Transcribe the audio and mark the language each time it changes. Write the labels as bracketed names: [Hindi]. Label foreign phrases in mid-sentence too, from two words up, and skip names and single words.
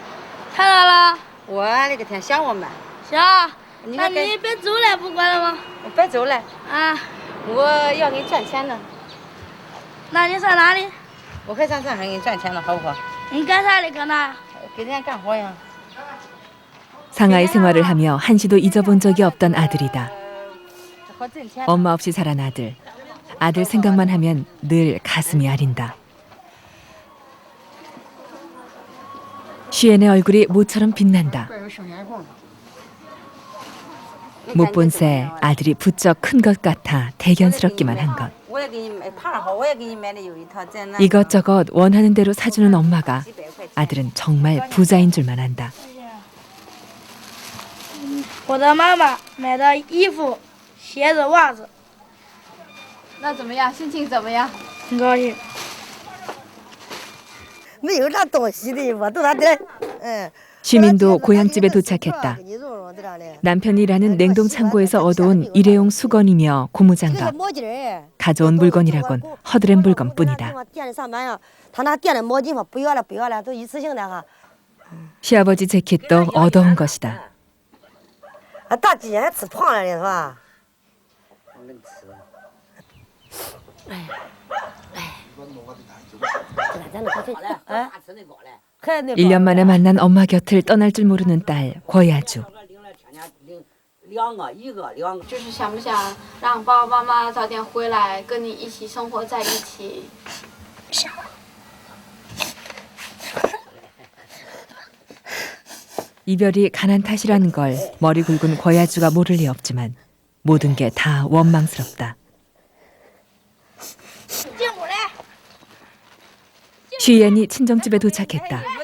[Chinese] 看到了。我那个天想我吗？想。那你别走了，不管了吗？我别走了。啊。我要给你赚钱呢。那你上哪里？我可以上上海给你赚钱了，好不好？你干啥的？搁哪？给人家干活呀。 [Korean] 상하이 생활을 하며 한시도 잊어본 적이 없던 아들이다. 엄마 없이 자란 아들. 아들 생각만 하면 늘 가슴이 아린다. 슈엔의 얼굴이 모처럼 빛난다. 못 본 새 아들이 부쩍 큰 것 같아 대견스럽기만 한 것. 이것저것 원하는 대로 사주는 엄마가 아들은 정말 부자인 줄만 안다. [Chinese] 我的妈妈买的衣服、鞋子、袜子。那怎么样？心情怎么样？很高兴。没有啥东西的，我都拿点。 [Korean] 시민도 고향집에 도착했다. 남편이 일하는 냉동 창고에서 얻어온 일회용 수건이며 고무장갑. 가져온 물건이라곤 허드렛 물건뿐이다. 시아버지 재킷도 얻어온 것이다. [Chinese] 大几年还吃胖了呢，是吧？ [Korean] 1년 만에 만난 엄마 곁을 떠날 줄 모르는 딸 고야주. [Chinese] 就是想不想让爸爸妈妈早点回来，跟你一起生活在一起？想。 [Korean] 이별이 가난 탓이라는 걸 머리 굵은 고야주가 모를 리 없지만 모든 게 다 원망스럽다. 슈이엔이 친정집에 도착했다.